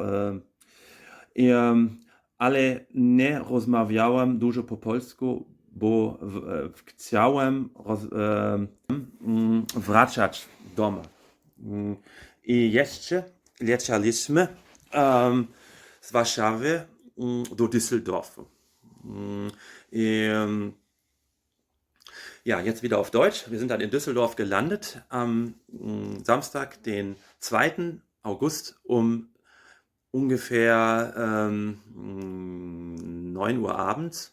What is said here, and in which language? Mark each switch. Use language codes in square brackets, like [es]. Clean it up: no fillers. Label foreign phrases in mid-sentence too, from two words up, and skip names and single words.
[pl] Ale nie rozmawiałem dużo po polsku, bo chciałem wracać do domu. I jeszcze lecieliśmy z Warszawy do Düsseldorfu. [de] Ja, jetzt wieder auf Deutsch. Wir sind dann in Düsseldorf gelandet am Samstag, den 2. August um ungefähr 9 Uhr abends.